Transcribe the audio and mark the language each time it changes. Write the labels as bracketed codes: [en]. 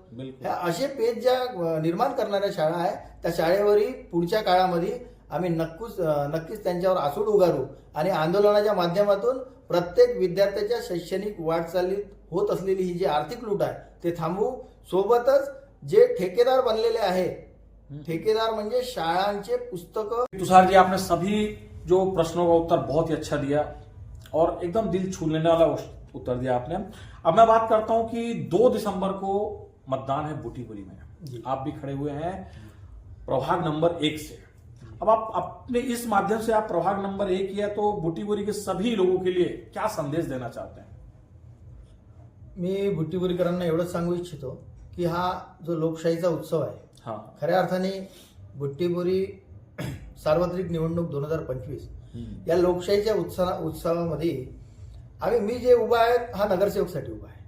[mr] ह्या असे पेज ज्या निर्माण करणाऱ्या शाळा आहे त्या शाळेवरही पुढच्या काळामध्ये आम्ही नक्कीच त्यांच्यावर आसूड उगारू आणि आंदोलनाच्या माध्यमातून प्रत्येक विद्यार्थ्याच्या शैक्षणिक वाटचालीत होत असलेली ही जी आर्थिक लूट आहे ते थांबवू. सोबतच जे ठेकेदार बनलेले आहे, ठेकेदार म्हणजे शाळांचे पुस्तकं. [hi] तुषार जी, आपने सभी जो प्रश्नों का उत्तर बहुत ही अच्छा दिया और एकदम दिल छू लेने वाला उत्तर दिया आपने. अब मैं बात करता हूं कि 2 दिसंबर को मतदान है बूटीपुरी में. आप भी खड़े हुए हैं प्रभाग नंबर 1 से. अब आप अपने इस माध्यम से आप प्रभाग नंबर 1 या तो बूटीपुरी के सभी लोगों के लिए क्या संदेश देना चाहते हैं? [mr] मी बुट्टीपुरीकरांना एवढंच सांगू इच्छितो की हा जो लोकशाहीचा उत्सव आहे, खऱ्या अर्थाने बुट्टीपुरी सार्वत्रिक निवडणूक 2025 या लोकशाहीच्या उत्सवामध्ये मी जे उभा आहे हा नगरसेवकसाठी उभा आहे.